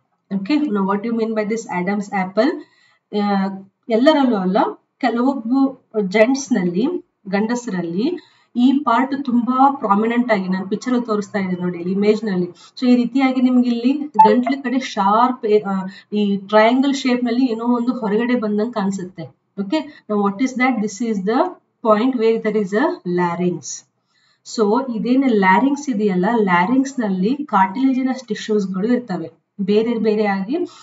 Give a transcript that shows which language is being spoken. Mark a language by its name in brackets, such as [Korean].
[Kannada] Okay, [English] No what you mean by this Adam's apple? [Kannada] ಎಲ್ಲರಲ್ಲೂ ಅಲ್ಲ, ಕೆಲವೊಬ್ಬರು ಜೆಂಟ್ಸ್ ನಲ್ಲಿ, ಗಂಡಸರಲ್ಲಿ ಈ ಪಾರ್ಟ್ ತುಂಬಾ ಪ್ರಾಮಿನೆಂಟ್ ಆಗಿ, ನಾನು ಪಿಕ್ಚರ್ ಅಲ್ಲಿ ತೋರಿಸ್ತಾ ಇದ್ದೀನಿ ನೋಡಿ ಇಮೇಜ್ ನಲ್ಲಿ. ಸೊ ಈ ರೀತಿಯಾಗಿ ನಿಮ್ಗೆ ಇಲ್ಲಿ ಗಂಟ್ಲ ಕಡೆ ಶಾರ್ಪ್ ಈ ಟ್ರಯಾಂಗಲ್ ಶೇಪ್ ನಲ್ಲಿ ಏನೋ ಒಂದು ಹೊರಗಡೆ ಬಂದಂಗೆ ಕಾಣಿಸುತ್ತೆ. [English] Okay, now what is that? This is the point where there is a larynx. [Kannada] So ಇದೇನು ಲ್ಯಾರಿಂಗ್ಸ್ ಇದೆಯಲ್ಲ, ಲ್ಯಾರಿಂಗ್ಸ್ ನಲ್ಲಿ ಕಾರ್ಟಿಲೇಜಿನಸ್ ಟಿಶ್ಯೂಸ್ ಗಳು ಇರ್ತವೆ ಬೇರೆ ಬೇರೆ ಆಗಿ.